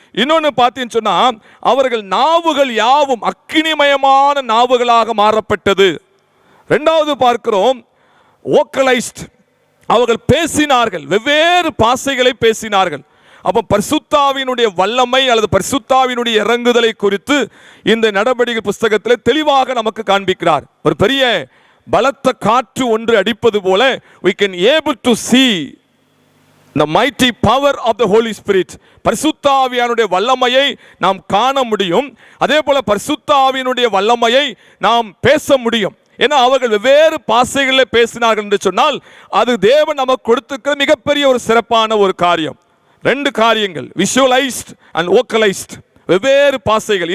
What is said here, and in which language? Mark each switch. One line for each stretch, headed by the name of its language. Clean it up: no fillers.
Tamil: இன்னொன்று பார்த்தீங்கன்னு சொன்னா அவர்கள் நாவுகள் யாவும் அக்கினிமயமான நாவுகளாக மாறப்பட்டது. 2வது பார்க்கிறோம் வோக்கலைஸ்ட், அவர்கள் பேசினார்கள், வெவ்வேறு பாஷைகளை பேசினார்கள். அப்போ பரிசுத்தாவினுடைய வல்லமை அல்லது பரிசுத்தாவினுடைய இறங்குதலை குறித்து இந்த நடபடிகள் புஸ்தகத்தில் தெளிவாக நமக்கு காண்பிக்கிறார். ஒரு பெரிய பலத்த காற்று ஒன்று அடிப்பது போல
English: we can able to see the mighty power of the Holy Spirit.
Tamil: பரிசுத்த ஆவியானுடைய வல்லமையை நாம் காண முடியும். அதே போல பரிசுத்த ஆவியினுடைய வல்லமையை நாம் பேச முடியும். ஏன்னா அவர்கள் வெவ்வேறு பாஷைகளில் பேசினார்கள் என்று சொன்னால் அது தேவன் நமக்கு கொடுத்திருக்கிற மிகப்பெரிய ஒரு சிறப்பான ஒரு காரியம். 2 காரியங்கள், விஷுவலைஸ்ட் அண்ட் வோக்கலைஸ்ட், வெவ்வேறு பாஷைகள்.